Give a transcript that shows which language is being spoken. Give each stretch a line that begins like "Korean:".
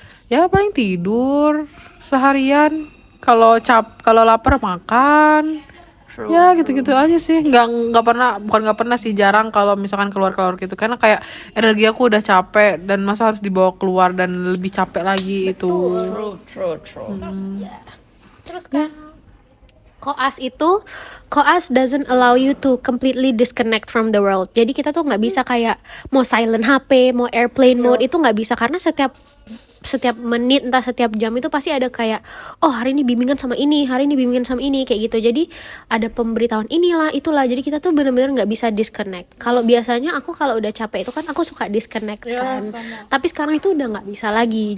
Indonesian: Ya paling tidur seharian. Kalau lapar makan. Ya gitu-gitu aja sih. Nggak pernah sih, jarang kalau misalkan keluar gitu, karena kayak energi aku udah capek dan masa harus dibawa keluar dan lebih capek lagi. Itu
English: True.
Indonesian: Terus kan
English: Koas doesn't allow you to completely disconnect from the world.
Indonesian: Jadi kita tuh nggak bisa kayak mau silent HP, mau airplane mode, itu nggak bisa, karena setiap menit, entah setiap jam itu pasti ada kayak, oh hari ini bimbingan sama ini, hari ini bimbingan sama ini, kayak gitu. Jadi ada pemberitahuan inilah itulah, jadi kita tuh benar-benar nggak bisa disconnect. Kalau biasanya aku kalau udah capek itu kan aku suka disconnect kan, tapi sekarang itu udah nggak bisa lagi.